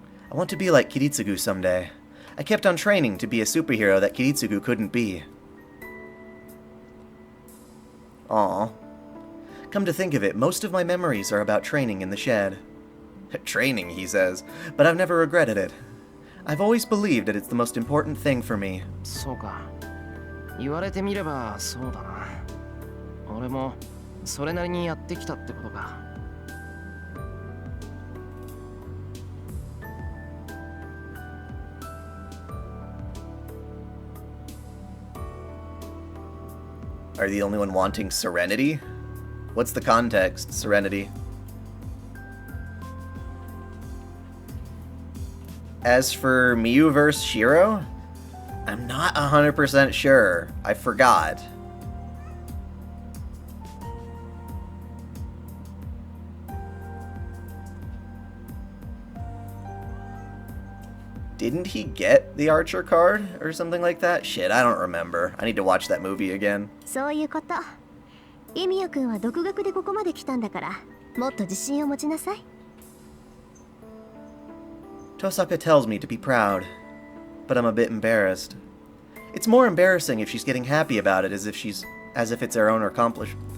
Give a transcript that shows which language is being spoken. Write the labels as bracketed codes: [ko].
[en] I want to be like Kiritsugu someday. I kept on training to be a superhero that Kiritsugu couldn't be. Aww. Come to think of it, most of my memories are about training in the shed. Training, he says, but I've never regretted it. I've always believed that it's the most important thing for me. [ja] そうか。言われてみればそうだな。俺もそれなりにやってきたってことか。 [en] Are you the only one wanting serenity? What's the context, serenity? As for Miyu vs. Shiro, I'm not 100% sure. I forgot. Didn't he get the Archer card or something like that? Shit, I don't remember. I need to watch that movie again. [ja] そういうこと。エミヤ君は独学でここまで来たんだから、もっと自信を持ちなさい。 [en] Tosaka tells me to be proud, but I'm a bit embarrassed. It's more embarrassing if she's getting happy about it as if it's her own accomplishment.